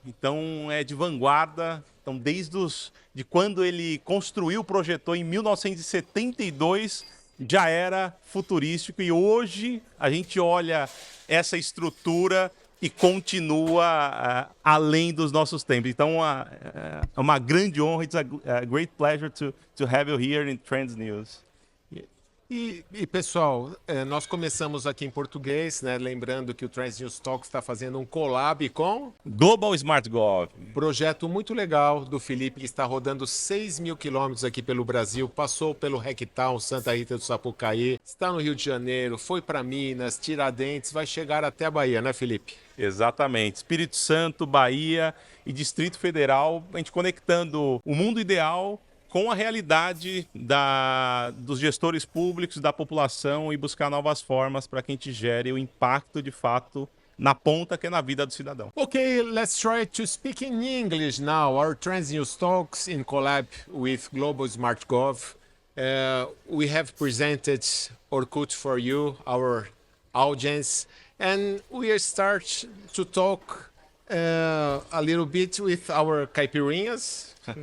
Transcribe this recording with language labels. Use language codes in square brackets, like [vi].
[pt] Então é de vanguarda. Então de quando ele construiu, projetou em 1972, já era futurístico e hoje a gente olha essa estrutura e continua além dos nossos tempos. Então, é uma grande honra. [en] It's a great pleasure to have you here in Trends News. [pt] E pessoal, nós começamos aqui em português, né? Lembrando que o Trends News Talks está fazendo um collab com Global Smart Gov. Projeto muito legal do Felipe, que está rodando 6.000 quilômetros aqui pelo Brasil, passou pelo Rectown, Santa Rita do Sapucaí, está no Rio de Janeiro, foi para Minas, Tiradentes, vai chegar até a Bahia, né, Felipe? Exatamente. Espírito Santo, Bahia e Distrito Federal, a gente conectando o mundo ideal com a realidade dos gestores públicos, da população e buscar novas formas para que a gente gere o impacto de fato na ponta, que é na vida do cidadão. [en] Okay, let's try to speak in English now. Our Trends News Talks in collab with Global Smart Gov. We have presented Orkut for you, our audience, and we start to talk a little bit with our caipirinhas.